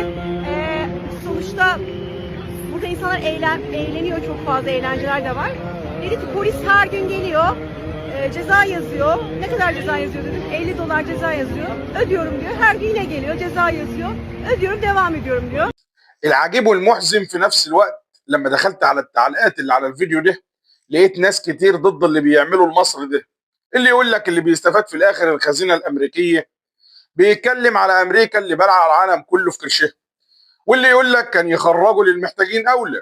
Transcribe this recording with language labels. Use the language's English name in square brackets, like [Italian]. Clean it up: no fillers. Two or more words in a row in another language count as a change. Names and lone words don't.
[Turkish] Sonuçta burada insanlar eğleniyor. Çok fazla eğlenceler de var. Dedi ki polis her gün geliyor. Ceza yazıyor. Ne kadar ceza yazıyor dedim. $50 ceza yazıyor. Ödüyorum diyor. Her gün yine geliyor. Ceza yazıyor. Ödüyorum, devam ediyorum diyor. [Arabic] العجيب والمحزن في نفس الوقت لما دخلت على التعليقات اللي على الفيديو ده لقيت ناس كتير ضد اللي بيعمله المصري ده. اللي يقول لك اللي بيستفاد في الاخر الخزينه الامريكيه، بيتكلم على امريكا اللي بلع العالم كله في كرشها، واللي يقول لك كان يخرجوا للمحتاجين اولى.